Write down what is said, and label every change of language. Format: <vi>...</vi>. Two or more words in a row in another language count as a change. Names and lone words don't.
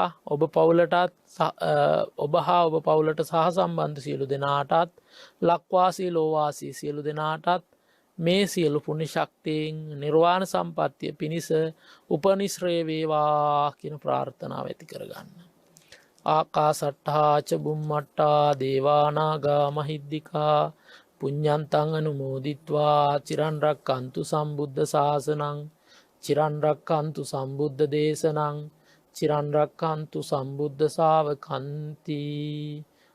<si>ඔබ පවුලටත් ඔබ හා ඔබ පවුලට සහ සම්බන්ධ සියලු දෙනාටත්, ලක්වාසී ලෝවාසී සියලු දෙනාටත් මේ සියලු පුණ්‍ය ශක්තියෙන් නිර්වාණ සම්පත්තිය පිණිස උපනිශ්‍රේ වේවා කියන ප්‍රාර්ථනාව ඇති කරගන්න.</si> <pi>ආකාසට්ඨා ච බුම්මට්ටා දේවා නාග මහිද්దికා පුඤ්ඤන්තං අනුමෝදිත්වා චිරන් රැක්කන්තු සම්බුද්ධ ශාසනං චිරන්රක්කන්තු සම්බුද්ධ දේශනං චිරන්රක්කන්තු සම්බුද්ධ සාවකන්ති</pi>